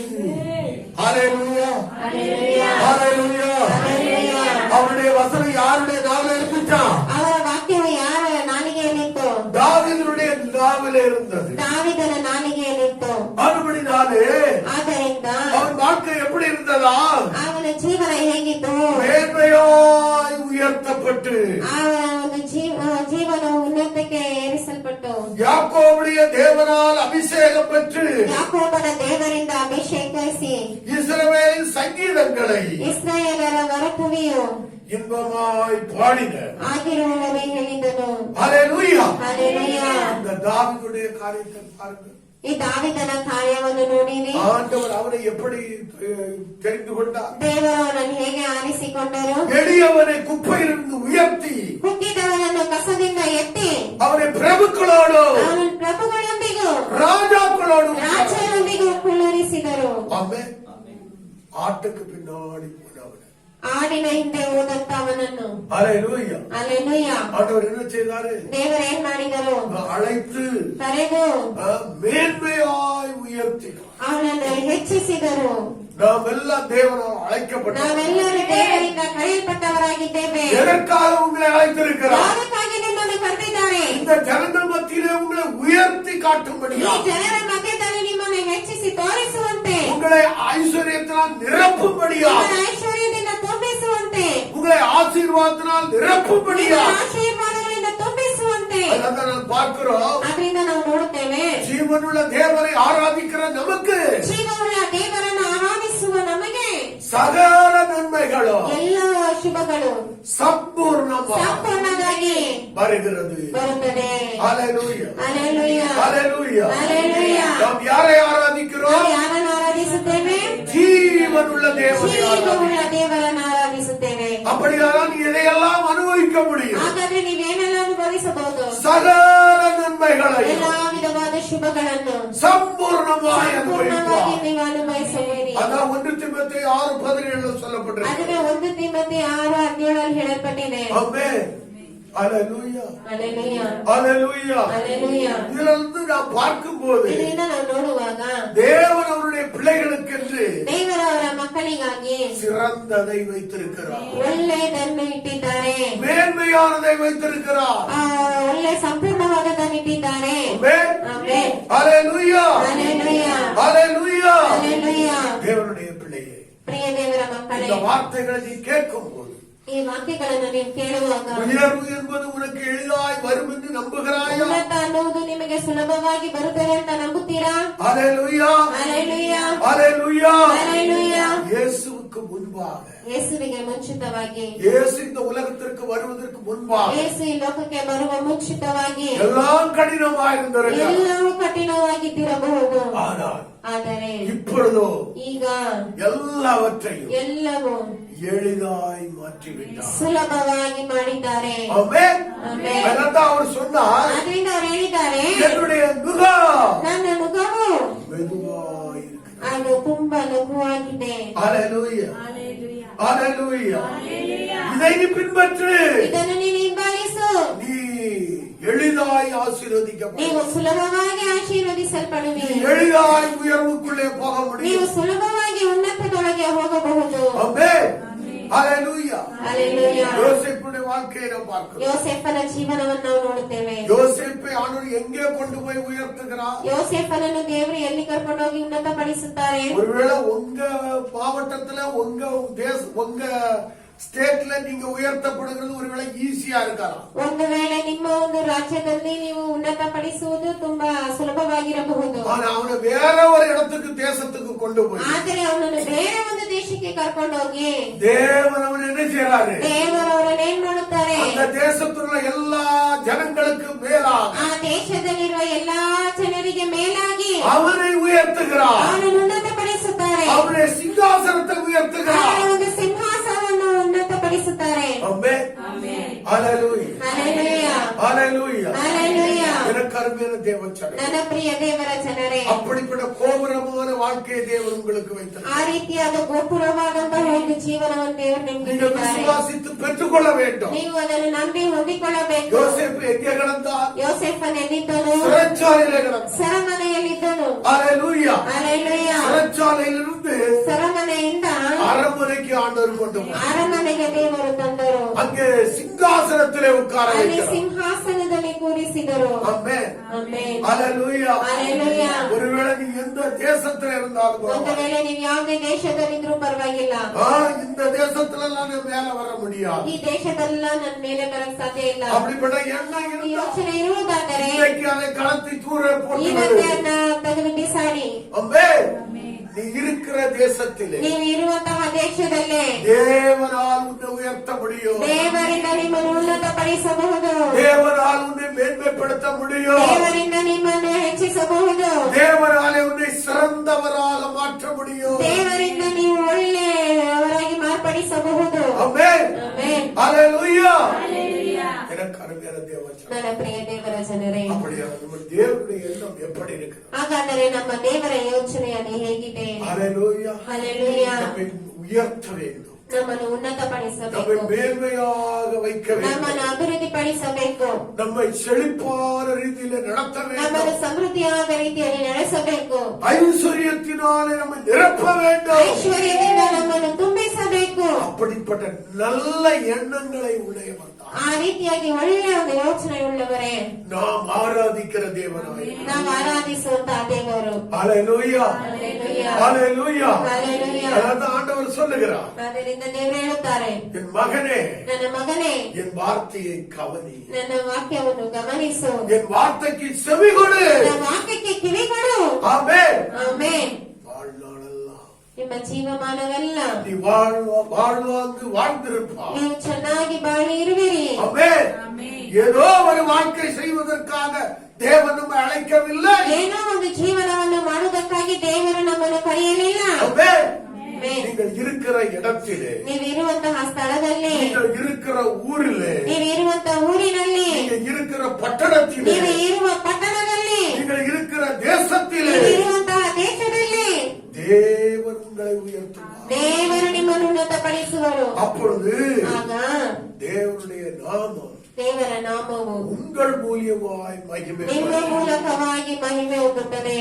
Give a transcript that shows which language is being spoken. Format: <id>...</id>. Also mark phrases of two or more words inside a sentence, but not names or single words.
<ta>ஹalleluya.</ta> <kn>ಹಲ್ಲೆಲೂಯಾ.</kn> <ta>ஹalleluya.</ta> <kn>ಹಲ್ಲೆಲೂಯಾ.</kn> <ta>அவருடைய வசனம் யாருடைய நாவில் இருந்துச்சா?</ta> <kn>ಅವರ ವಾಕ್ಯವು ಯಾರ ನಾಲಿಗೆಯಲ್ಲಿತ್ತು?</kn> <ta>தாவீதுடைய நாவில் இருந்தது.</ta> <kn>ದಾವೀದನ ನಾಲಿಗೆಯಲ್ಲಿತ್ತು.</kn> <ta>அதுபடினாலே</ta> <kn>ಆದ್ದರಿಂದ</kn> <ta>அவன் வாழ்க்கை எப்படி இருந்ததா?</ta> <kn>ಅವನ ಜೀವನ ಹೇಗಿತ್ತು?</kn> <ta>மேன்மையாய் உயர்த்தப்பட்டு</ta> <kn>ಅವನ ಒಂದು ಜೀವನವು ಉನ್ನತಕ್ಕೆ ಏರಿಸಲ್ಪಟ್ಟು</kn> <ta>யாக்கோபுடைய தேவனால் அபிஷேகம் பெற்று</ta> <kn>ಯಾಕೋಬನ ದೇವರಿಂದ ಅಭಿಷೇಕಿಸಿ</kn> <ta>இஸ்ரவேலின் சங்கீதங்களை</ta> <kn>ಇಸ್ರಾಯೇಲರ ವರಕವಿಯು</kn> <ta>இன்பமாய் பாடின.</ta> <kn>ಆಗಿರುವವನೇ ಹೇಳಿದನು.</kn> <ta>ஹalleluya.</ta> <kn>ಹಲ್ಲೆಲೂಯಾ.</kn> <ta>இந்த தாவீதுடைய காரியத்தை பாருங்க.</ta> <kn>ಈ ದಾವೀದನ ಕಾರ್ಯವನ್ನು ನೋಡಿರಿ.</kn> <ta>ஆண்டவர் அவரை எப்படி தெரிந்து கொண்டார்?</ta> <kn>ದೇವರು ಅವನನ್ನು ಹೇಗೆ ಆರಿಸಿಕೊಂಡರು?</kn> <ta>எளியவனை குப்பையிலிருந்து உயர்த்தி</ta> <kn>ಹುಟ್ಟಿದವನನ್ನು ಕಸದಿಂದ ಎತ್ತಿ</kn> <ta>அவரை பிரபுக்களோடு</ta> <kn>ಅವನನ್ನು ಪ್ರಭುಗಳೊಂದಿಗೂ</kn> <ta>ராஜாக்களோடு</ta> <kn>ರಾಜರೊಂದಿಗೂ ಕುಳ್ಳರಿಸಿದರು.</kn> <ta>ஆமென். ஆட்டுக்கு பின்னாடி போனவன்.</ta> <kn>ಆಡಿನ ಹಿಂದೆ ಹೋದಂತ ಅವನನ್ನು.</kn> <ta>ஹalleluya.</ta> <kn>ಹಲ್ಲೆಲೂಯಾ.</kn> <ta>ஆண்டவர் என்ன செய்தாரு?</ta> <kn>ದೇವರು ಏನ್ ಮಾಡಿದರು?</kn> <ta>அழைத்து</ta> <kn>ಕರೆದು</kn> <ta>மேன்மையாய் உயர்த்தினார்.</ta> <kn>ಅವನನ್ನು ಹೆಚ್ಚಿಸಿದರು.</kn> <ta>நாம் எல்லாம் தேவனால் அழைக்கப்பட்டோம்.</ta> <kn>ನಾವೆಲ್ಲರೂ ದೇವರಿಂದ ಕರೆಯಲ್ಪಟ್ಟವರಾಗಿದ್ದೇವೆ.</kn> <ta>எதற்காக உங்களை அழைத்திருக்கிறார்?</ta> <kn>ಯಾದಕ್ಕಾಗಿ ನಿಮ್ಮನ್ನು ಕರೆದಿದ್ದಾರೆ?</kn> <ta>இந்த ஜனங்கள் மத்தியிலே உங்களை உயர்த்தி காட்டும்படி,</ta> <kn>ಈ ಜನರ ಮಧ್ಯದಲ್ಲಿ ನಿಮ್ಮನ್ನು ಹೆಚ್ಚಿಸಿ ತೋರಿಸುವಂತೆ,</kn> <ta>உங்களை ஐஸ்வர்யத்தினால் நிரப்பும்படியா,</ta> <kn>ನಿಮ್ಮನ್ನು ಐಶ್ವರ್ಯದಿಂದ ತುಂಬಿಸುವಂತೆ,</kn> <ta>உங்களை ஆசீர்வாதத்தினால் நிரப்பும்படியா.</ta> <kn>ನಿಮ್ಮನ್ನು ಆಶೀರ್ವಾದಗಳಿಂದ ತುಂಬಿಸುವಂತೆ.</kn> <ta>அதான் நாம் பார்க்கிறோம்,</ta> <kn>ಅದರಿಂದ ನಾವು ನೋಡುತ್ತೇವೆ,</kn> <ta>ஜீவனுள்ள தேவனை ஆராதிக்கிற நமக்கு</ta> <kn>ಜೀವವುಳ್ಳ ದೇವರನ್ನು ಆರಾಧಿಸುವ ನಮಗೆ</kn> <ta>சகல நன்மைகளும்</ta> <kn>ಎಲ್ಲ ಶುಭಗಳು ಸಂಪೂರ್ಣವಾಗಿ</kn> <ta>வருகிறது</ta> <kn>ಬರುತ್ತದೆ. ஹalleluya. ಹಲ್ಲೆಲೂಯಾ.</kn> <ta>ஹalleluya.</ta> <kn>ಹಲ್ಲೆಲೂಯಾ.</kn> <ta>நாம் யாரை ஆராதிக்கிறோம்?</ta> <kn>ನಾವು ಯಾರನ್ನು ಆರಾಧಿಸುತ್ತೇವೆ?</kn> <ta>ஜீவனுள்ள தேவனை ஆராதிக்கிறோம்.</ta> <kn>ಜೀವವುಳ್ಳ ದೇವರನ್ನು ಆರಾಧಿಸುತ್ತೇವೆ.</kn> <ta>அப்படியானால் நீ எதையெல்லாம் அனுபவிக்க முடியும்?</ta> <kn>ಹಾಗಾದ್ರೆ ನೀವೇನೆಲ್ಲ ಅನುಭವಿಸಬಹುದು?</kn> <ta>சகல நன்மைகளையும்</ta> <kn>ಎಲ್ಲಾ ವಿಧವಾದ ಶುಭಗಳನ್ನು</kn> <ta>சம்பூர்ணமாய்</ta> <kn>ಸಂಪೂರ್ಣವಾಗಿ</kn> <ta>அனுபவிப்பார்.</ta> <kn>ನೀವು ಅನುಭವಿಸುವಿರಿ.</kn> <ta>அதான் 1 தீமோத்தேயு 6:17 சொல்லப்பட்டிருக்கு.</ta> <kn>அதுவே 1 ತಿಮೋಥಿ 6:17 ಹೇಳಲ್ಪಟ್ಟಿದೆ.</kn> <ta>ஆமென். ஹalleluya.</ta> <kn>ಹಲ್ಲೆಲೂಯಾ.</kn> <ta>ஹalleluya.</ta> <kn>ಹಲ್ಲೆಲೂಯಾ.</kn> <ta>இதிலிருந்து நாம் பார்க்கும்போது</ta> <kn>ಇದರಿಂದ ನಾವು ನೋಡುವಾಗ</kn> <ta>தேவன் அவருடைய பிள்ளைகளுக்கென்று</ta> <kn>ದೇವರ ಅವರ ಮಕ್ಕಳಿಗಾಗಿ</kn> <ta>சிறந்ததை வைத்திருக்கிறார்.</ta> <kn>ಒಳ್ಳೆಯದನ್ನು ಇಟ್ಟಿದ್ದಾರೆ.</kn> <ta>மேன்மையானதை வைத்திருக்கிறார்.</ta> <kn>ಒಳ್ಳೆ ಸಂಪೂರ್ಣವಾದದನ್ನು ಇಟ್ಟಿದ್ದಾರೆ.</kn> <ta>ஆமென்.</ta> <kn>ಆಮೆನ್.</kn> <ta>ஹalleluya.</ta> <kn>ಹಲ್ಲೆಲೂಯಾ.</kn> <ta>ஹalleluya.</ta> <kn>ಹಲ್ಲೆಲೂಯಾ.</kn> <ta>தேவனுடைய பிள்ளையே,</ta> <kn>ಪ್ರಿಯ ದೇವರ ಮಕ್ಕಳೇ,</kn> <ta>இந்த வார்த்தைகளை நீ கேட்கும் போது</ta> <kn>ಈ ವಾಕ್ಯಗಳನ್ನು ನೀವು ಕೇಳುವಾಗ</kn> <ta>உயர்வு என்பது உனக்கு எளிதாய் வரும் என்று நம்புகிறாயா?</ta> <kn>ಉನ್ನತ ಅನ್ನುವುದು ನಿಮಗೆ ಸುಲಭವಾಗಿ ಬರುತ್ತದೆ ಅಂತ ನಂಬುತ್ತೀರಾ?</kn> <ta>ஹல்லேலூயா,</ta> <kn>ಹಲ್ಲೆಲೂಯಾ,</kn> <ta>ஹல்லேலூயா.</ta> <kn>ಹಲ್ಲೆಲೂಯಾ.</kn> <ta>இயேசுவுக்கு முன்பாக,</ta> <kn>ಯೇಸುವಿಗೆ ಮುಂಚಿತವಾಗಿ,</kn> <ta>இயேசு இந்த உலகத்திற்கு வருவதற்கு முன்பாக</ta> <kn>ಯೇಸು ಈ ಲೋಕಕ್ಕೆ ಬರುವ ಮುಂಚಿತವಾಗಿ</kn> <ta>எல்லாம் கடினமாயிருந்திருக்கலாம்.</ta> <kn>ಎಲ್ಲವೂ ಕಠಿಣವಾಗಿದ್ದಿರಬಹುದು. ಆದರೆ ಆದರೆ</kn> <ta>இப்பொழுதோ</ta> <kn>ಈಗ</kn> <ta>எல்லாவற்றையும்</ta> <kn>ಎಲ್ಲವೂ</kn> <ta>எளிதாய் மாற்றிவிட்டார்.</ta> <kn>ಸುಲಭವಾಗಿ ಮಾಡಿದ್ದಾರೆ.</kn> <ta>ஆமென்.</ta> <kn>ಆಮೆನ್.</kn> <ta>அதான் அவர் சொன்னார்,</ta> <kn>ಆದ್ರಿಂದ ಅವರು ಹೇಳಿದ್ದಾರೆ,</kn> <ta>என்னுடைய நுகம்</ta> <kn>ನನ್ನ ನುಗವು</kn> <ta>மெதுவாயிருக்கிறது.</ta> <kn>ಅದು ತುಂಬಾ ಲಘುವಾಗಿದೆ.</kn> <ta>ஹல்லேலூயா, ஹல்லேலூயா. இதை நீ பின்பற்று,</ta> <kn>ಇದನ್ನು ನೀನು ಹಿಂಬಾಲಿಸು,</kn> <ta>நீ எளிதாய் ஆசீர்வதிக்கப்படும்.</ta> <kn>ನೀವು ಸುಲಭವಾಗಿ ಆಶೀರ್ವದಿಸಲ್ಪಡುವಿ,</kn> <ta>எளிதாய் உயர்வுக்குள்ளே போக</ta> <kn>ನೀವು</kn> <ta>முடியும்.</ta> <kn>ಸುಲಭವಾಗಿ ಉನ್ನತದೊಳಗೆ ಹೋಗಬಹುದು.</kn> <ta>ஆமென். ஹல்லேலூயா.</ta> <kn>ಹಲ್ಲೆಲೂಯಾ.</kn> <ta>யோசேப்புடைய வாழ்க்கையை நாம் பார்க்கிறோம்.</ta> <kn>ಯೋಸೇಫನ ಜೀವನವನ್ನು ನಾವು ನೋಡುತ್ತೇವೆ.</kn> <ta>யோசேப்பை ஆண்டவர் எங்கே கொண்டு போய் உயர்த்துகிறார்?</ta> <kn>ಯೋಸೇಫನನ್ನು ದೇವರು ಎಲ್ಲಿ ಕರ್ಕೊಂಡೋಗಿ ಉನ್ನತಪಡಿಸುತ್ತಾರೆ?</kn> <ta>ஒருவேளை உங்க மாவட்டத்துல உங்க ஸ்டேட்ல நீங்க உயர்த்தப்படுகிறது ஒருவேளை ஈஸியா இருக்கலாம்.</ta> <kn>ಒಂದು ವೇಳೆ ನಿಮ್ಮ ಒಂದು ರಾಜ್ಯದಲ್ಲಿ ನೀವು ಉನ್ನತಪಡಿಸುವುದು ತುಂಬಾ ಸುಲಭವಾಗಿರಬಹುದು.</kn> <ta>ஆனா அவனை வேற ஒரு இடத்துக்கு தேசத்துக்கு கொண்டு போய்</ta> <kn>ಆದರೆ ಅವನನ್ನು ಬೇರೆ ಒಂದು ದೇಶಕ್ಕೆ ಕರ್ಕೊಂಡೋಗಿ</kn> <ta>தேவன் அவன் என்ன செய்யறாரு?</ta> <kn>ದೇವರು ಅವರನ್ನು ಏನ್ ಮಾಡುತ್ತಾರೆ?</kn> <ta>அந்த தேசத்துள்ள எல்லா ஜனங்களுக்கு மேலாக</ta> <kn>ಆ ದೇಶದಲ್ಲಿರುವ ಎಲ್ಲಾ ಜನರಿಗೆ ಮೇಲಾಗಿ</kn> <ta>அவனை உயர்த்துகிறார்.</ta> <kn>ಅವನನ್ನು ಉನ್ನತಪಡಿಸುತ್ತಾರೆ.</kn> <ta>அவனுடைய சிங்காசனத்தை உயர்த்துகிறார்.</ta> <kn>ಅವರ ಒಂದು ಸಿಂಹಾಸನವನ್ನು ಉನ್ನತಪಡಿಸುತ್ತಾರೆ.</kn> <ta>ஆமென். ஹல்லேலூயா,</ta> <kn>ಹಲ್ಲೆಲೂಯಾ,</kn> <ta>ஹல்லேலூயா.</ta> <kn>ಹಲ್ಲೆಲೂಯಾ.</kn> <ta>எனக்கு அருமையான தேவச்சனம்,</ta> <kn>ನನ್ನ ಪ್ರಿಯ ದೇವರ ಜನರೇ,</kn> <ta>அப்படிப்பட்ட கோபுரமான வாழ்க்கையை தேவன் உங்களுக்கு வைத்தார்.</ta> <kn>ಆ ರೀತಿಯಾದ ಗೋಪುರವಾದಂತಹ ಒಂದು ಜೀವನವನ್ನು ದೇವರು ನಿಮಗೆ</kn> <ta>நீங்கள்</ta> <kn>ನೀಡಿದ್ದಾರೆ.</kn> <ta>விசுவாசித்து பெற்றுக்கொள்ள வேண்டும்.</ta> <kn>ನೀವು ಅದನ್ನು ನಂಬಿ ಹೊಂದಿಕೊಳ್ಳಬೇಕು.</kn> <ta>யோசேப்பு எங்கே கிடந்தார்?</ta> <kn>ಯೋಸೇಫನ್ ಎಲ್ಲಿದ್ದನು?</kn> <ta>சிறைச்சாலையிலே கிடந்தார்.</ta> <kn>ಸೆರೆಮನೆಯಲ್ಲಿದ್ದನು.</kn> <ta>ஹல்லேலூயா.</ta> <kn>ಹಲ್ಲೆಲೂಯಾ.</kn> <ta>சிறைச்சாலையிலிருந்து</ta> <kn>ಸೆರೆಮನೆಯಿಂದ</kn> <ta>அரண்மனைக்கு ஆண்டவர் கொண்டு போனார்.</ta> <kn>ಅರಮನೆಗೆ ದೇವರು ತಂದರು.</kn> <ta>அங்கே சிங்காசனத்திலே உட்கார</ta> <kn>ಅಲ್ಲಿ</kn> <ta>வைத்தார்.</ta> <kn>ಸಿಂಹಾಸನದಲ್ಲಿ ಕೂರಿಸಿದರು.</kn> <ta>ஆமென்.</ta> <kn>ಆಮೆನ್.</kn> <ta>ஹல்லேலூயா.</ta> <kn>ಹಲ್ಲೆಲೂಯಾ.</kn> <ta>ஒருவேளை நீ எந்த தேசத்துல இருந்தாலும்</ta> <kn>ಒಂದು</kn> <ta>பரவாயில்லை.</ta> <kn>ವೇಳೆ ನೀವು ಯಾವುದೇ ದೇಶದಲ್ಲಿದ್ರೂ ಪರವಾಗಿಲ್ಲ.</kn> <ta>இந்த தேசத்துல எல்லாம் நான் மேல வர முடியாது.</ta> <kn>ಈ ದೇಶದಲ್ಲ ನನ್ನ ಮೇಲೆ ಬರಕ್ ಸಾಧ್ಯ ಇಲ್ಲ.</kn> <ta>அப்படிப்பட்ட எண்ணம்</ta> <kn>ಈ</kn> <ta>இருந்தா</ta> <kn>ಯೋಚನೆ ಇರುವುದಾದರೆ</kn> <ta>இன்றைக்கு அதை கடத்தி தூர போட்டு</ta> <kn>ಇವತ್ತೇ ಅದನ್ನ ತೆಗೆದು ಬಿಸಾಡಿ.</kn> <ta>ஆமென். நீ இருக்கிற தேசத்திலே</ta> <kn>ನೀವು ಇರುವಂತಹ ದೇಶದಲ್ಲೇ</kn> <ta>தேவனால் உன்னை உயர்த்த முடியும்.</ta> <kn>ದೇವರಿಂದ ನಿಮ್ಮನ್ನು ಉನ್ನತಪಡಿಸಬಹುದು.</kn> <ta>தேவனால் உன்னை மேன்மைப்படுத்த முடியும்.</ta> <kn>ದೇವರಿಂದ ನಿಮ್ಮನ್ನು ಹೆಚ್ಚಿಸಬಹುದು.</kn> <ta>தேவனாலே உன்னை சிறந்தவராக மாற்ற முடியும்.</ta> <kn>ದೇವರಿಂದ ನೀವು ಒಳ್ಳೆಯವರಾಗಿ ಮಾರ್ಪಡಿಸಬಹುದು.</kn> <ta>ஆமென்.</ta> <kn>ಆಮೆನ್.</kn> <ta>ஹல்லேலூயா. எனக்கு அருமையான தேவச்சனம்,</ta> <kn>ನನ್ನ ಪ್ರಿಯ ದೇವರ ಜನರೇ,</kn> <ta>அப்படியான நம்ம தேவனுடைய எண்ணம் எப்படி இருக்கு?</ta> <kn>ಹಾಗಾದರೆ ನಮ್ಮ ದೇವರ ಯೋಚನೆ ಅದು ಹೇಗಿದೆ?</kn> <ta>ஹல்லேலூயா.</ta> <kn>ಹಲ್ಲೆಲೂಯಾ.</kn> <ta>நம்மை உயர்த்த வேண்டும்,</ta> <kn>ನಮ್ಮನ್ನು</kn> <ta>நம்மை</ta> <kn>ಉನ್ನತಪಡಿಸಬೇಕು,</kn> <ta>மேன்மையாக வைக்க</ta> <kn>ನಮ್ಮನ್ನು</kn> <ta>வேண்டும்,</ta> <kn>ಅಭಿವೃದ್ಧಿಪಡಿಸಬೇಕು,</kn> <ta>நம்மை செழிப்பான ரீதியில நடத்த</ta> <kn>ನಮ್ಮನ್ನು</kn> <ta>வேண்டும்,</ta> <kn>ಸಮೃದ್ಧಿಯಾದ ರೀತಿಯಲ್ಲಿ ನಡೆಸಬೇಕು,</kn> <ta>ஐஸ்வர்யத்தினாலே நம்மை நிரப்ப வேண்டும்.</ta> <kn>ಐಶ್ವರ್ಯದಿಂದ ನಮ್ಮನ್ನು ತುಂಬಿಸಬೇಕು.</kn> <ta>அப்படிப்பட்ட நல்ல எண்ணங்களை உடையவன் தான்</ta> <kn>ಆ ರೀತಿಯಾಗಿ ಒಳ್ಳೆಯ ಒಂದು ಯೋಚನೆ ಉಳ್ಳವರೇ</kn> <ta>நாம் ஆராதிக்கிற தேவனாய்.</ta> <kn>ನಾವು ಆರಾಧಿಸುವಂತಹ ದೇವರು.</kn> <ta>ஹல்லேலூயா,</ta> <kn>ಹಲ್ಲೆಲೂಯಾ,</kn> <ta>ஹல்லேலூயா.</ta> <kn>ಹಲ್ಲೆಲೂಯಾ.</kn> <ta>அதான் ஆண்டவர் சொல்லுகிறார்,</ta> <kn>ಆದ್ದರಿಂದ ದೇವರು ಹೇಳುತ್ತಾರೆ,</kn> <ta>என் மகனே</ta> <kn>ನನ್ನ ಮಗನೇ,</kn> <ta>என் வார்த்தையை கவனி,</ta> <kn>ನನ್ನ ವಾಕ್ಯವನ್ನು ಗಮನಿಸು,</kn> <ta>என் வார்த்தைக்கு செவி கொடு.</ta> <kn>ನನ್ನ ವಾಕ್ಯಕ್ಕೆ ಕಿವಿಗೊಡು.</kn> <ta>ஆமென்.</ta> <kn>ಆಮೆನ್.</kn> <ta>வாழ்நாளெல்லாம்</ta> <kn>ನಿಮ್ಮ ಜೀವಮಾನವೆಲ್ಲ</kn> <ta>நீ வாழ்வாங்கு வாழ்ந்திருப்பாய்.</ta> <kn>ನೀವು ಚೆನ್ನಾಗಿ ಬಾಳಿ ಇರುವಿರಿ.</kn> <ta>ஆமென். ஏதோ ஒரு வாழ்க்கை செய்வதற்காக தேவன் நம்மை அழைக்கவில்லை.</ta> <kn>ಏನೋ ಒಂದು ಜೀವನವನ್ನು ಮಾಡುವುದಕ್ಕಾಗಿ ದೇವರು ನಮ್ಮನ್ನು ಕರೆಯಲಿಲ್ಲ.</kn> <ta>ஆமென்.</ta> <kn>ಆಮೆನ್.</kn> <ta>நீங்கள் இருக்கிற இடத்திலே,</ta> <kn>ನೀವು ಇರುವಂತಹ ಸ್ಥಳದಲ್ಲಿ,</kn> <ta>நீங்கள் இருக்கிற ஊரிலே,</ta> <kn>ನೀವು ಇರುವಂತಹ ಊರಿನಲ್ಲಿ,</kn> <ta>நீங்கள் இருக்கிற பட்டணத்திலே,</ta> <kn>ನೀವು ಇರುವ ಪಟ್ಟಣದಲ್ಲಿ,</kn> <ta>நீங்கள் இருக்கிற தேசத்திலே</ta> <kn>ನೀವು ಇರುವಂತಹ ದೇಶದಲ್ಲಿ</kn> <ta>தேவன் உங்களை உயர்த்துவார்.</ta> <kn>ದೇವರು ನಿಮ್ಮನ್ನು ಉನ್ನತಪಡಿಸುವರು.</kn> <ta>அப்பொழுது</ta> <kn>ಆಗ</kn> <ta>தேவனுடைய நாமம்</ta> <kn>ದೇವರ ನಾಮವು</kn> <ta>உங்கள் மூலியமாய் மகிமை</ta> <kn>ನಿಮ್ಮ ಮೂಲಕವಾಗಿ ಮಹಿಮೆ ಹೊಂದುತ್ತದೆ.</kn>